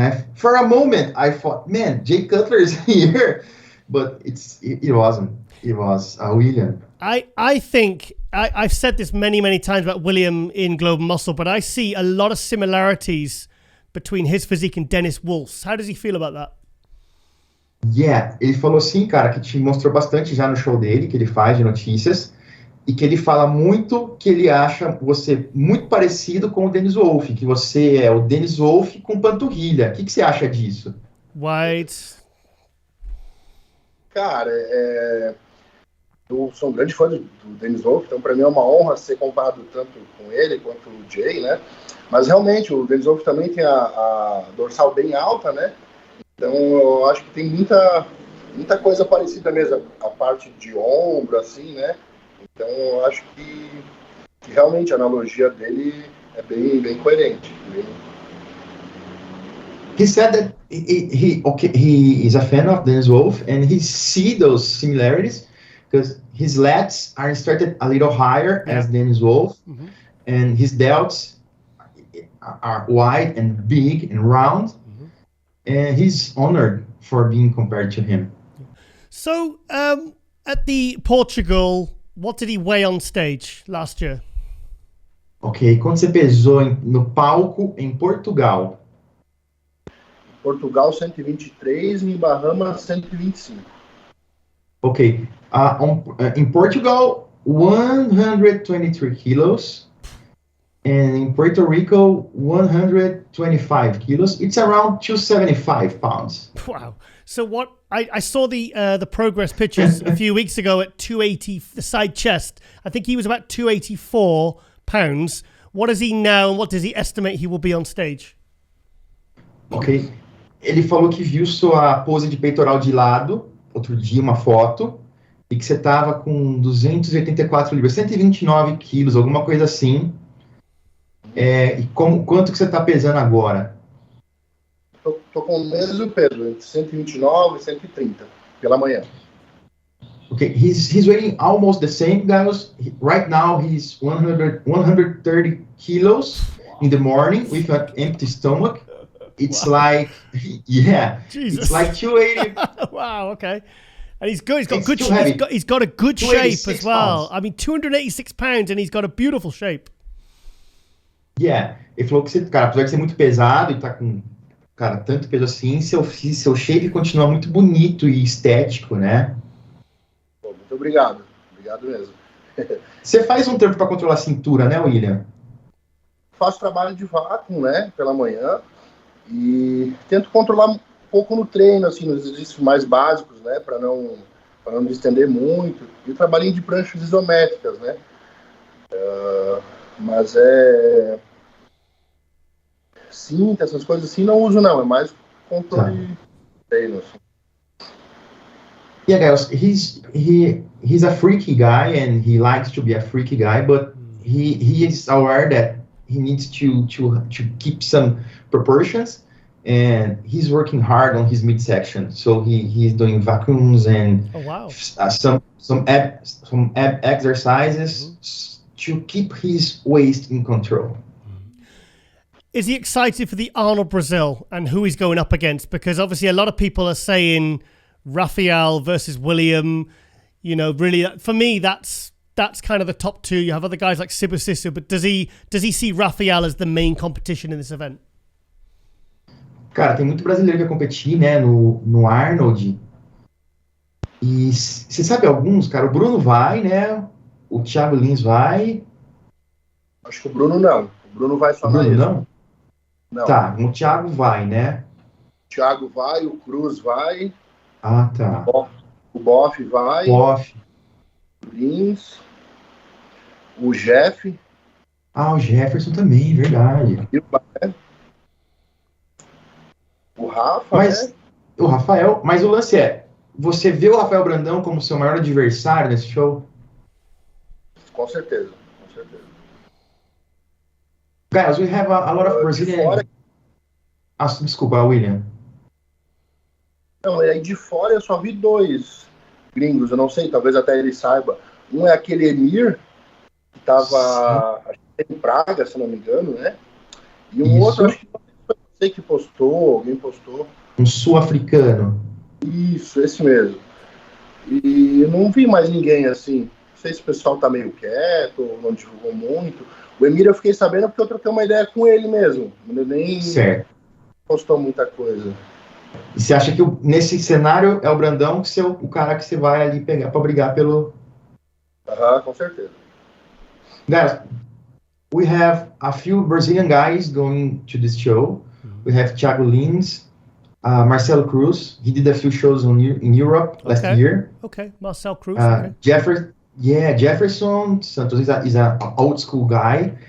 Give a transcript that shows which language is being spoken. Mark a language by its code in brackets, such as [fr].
[en] And for a moment, I thought, man, Jay Cutler is here. But it wasn't. It was William. I think, I've said this many times about William in Global Muscle, but I see a lot of similarities between his physique and Dennis Wolf's. How does he feel about that? [pt] Yeah, ele falou assim, cara, que te mostrou bastante já no show dele, que ele faz de notícias, e que ele fala muito que ele acha você muito parecido com o Dennis Wolf, que você é o Dennis Wolf com panturrilha. O que você acha disso? White. Cara, eu sou um grande fã do Dennis Wolf, então para mim é uma honra ser comparado tanto com ele quanto o Jay, né? Mas realmente o Dennis Wolf também tem a dorsal bem alta, né? Então eu acho que tem muita coisa parecida mesmo, a parte de ombro, assim, né? Então eu acho que realmente a analogia dele é bem coerente. [en] He said that he is a fan of Dennis Wolf, and he see those similarities because his lats are started a little higher as Dennis Wolf, mm-hmm. and his delts are wide and big and round, mm-hmm. and he's honored for being compared to him. So, at the Portugal, what did he weigh on stage last year? [pt] Ok, quando você pesou no palco em Portugal? Portugal 123 e em Bahamas 125. [en] Ok, in Portugal 123 kilos, and in Puerto Rico 125 kilos. It's around 275 pounds. Wow. So what I saw the progress pictures a few weeks ago at 280, the side chest. I think he was about 284 pounds. What is he now, and what does he estimate he will be on stage? Ok. [pt] Ele falou que viu sua pose de peitoral de lado, outro dia, uma foto, e que você estava com 284 libras, 129 quilos, alguma coisa assim. E quanto que você está pesando agora? Tô com o mesmo peso, entre 129 e 130, pela manhã. [en] Okay, he's weighing almost the same, guys. Right now, he's 130 kilos in the morning with an empty stomach. It's like, yeah, Jesus. It's like 280. Wow, okay. And he's good. He's got a good shape as well. Pounds. I mean, 286 pounds, and he's got a beautiful shape. [pt] Yeah, ele falou que você, cara, apesar de ser muito pesado e tá com, cara, tanto peso assim, seu shape continua muito bonito e estético, né? Pô, muito obrigado. Obrigado mesmo. Você faz um tempo para controlar a cintura, né, William? Faço trabalho de vácuo, né, pela manhã. E tento controlar um pouco no treino, assim, nos exercícios mais básicos, né, para não para não me estender muito. E o trabalhinho de pranchas isométricas, né? Mas cinta, essas coisas assim, não uso não. É mais controle de treino, assim. [en] Yeah, guys, he's a freaky guy and he likes to be a freaky guy, but he is aware that he needs to keep some proportions, and he's working hard on his midsection. So he's doing vacuums and some ab exercises to keep his waist in control. Is he excited for the Arnold Brazil and who he's going up against? Because obviously a lot of people are saying Rafael versus William, you know, really for me that's kind of the top two. You have other guys like Sibu Sisu, but does he see Rafael as the main competition in this event? [pt] Cara, tem muito brasileiro que vai competir, né, no Arnold. E você sabe alguns, cara? O Bruno vai, né? O Thiago Lins vai. Acho que o Bruno não. O Bruno vai só na Bruno ESA. não? Não. Tá, o Thiago vai, né? O Thiago vai, o Cruz vai. Ah, tá. O Boff vai. Boff. O Lins. O Jeff. Ah, o Jefferson também, verdade. E o Rafa, né? O Rafael, mas o lance é, você vê o Rafael Brandão como seu maior adversário nesse show? Com certeza, com certeza. [en] Guys, we have a lot of Brazilian... [pt] desculpa, William. Não, aí de fora eu só vi 2 gringos, eu não sei, talvez até ele saiba. Um é aquele Emir, que tava em Praga, se não me engano, né? E um outro, acho que não sei que postou, alguém postou. Um sul-africano. Isso, esse mesmo. E eu não vi mais ninguém assim. Não sei se o pessoal tá meio quieto, ou não divulgou muito. O Emir eu fiquei sabendo porque eu troquei uma ideia com ele mesmo. Ele nem postou muita coisa. E você acha que nesse cenário é o Brandão que o cara que você vai ali pegar pra brigar pelo... Com certeza. [en] Guys, we have a few Brazilian guys going to this show. We have Thiago Lins, Marcelo Cruz. He did a few shows in Europe last year. Okay, Marcel Cruz. Jefferson Santos is an old school guy.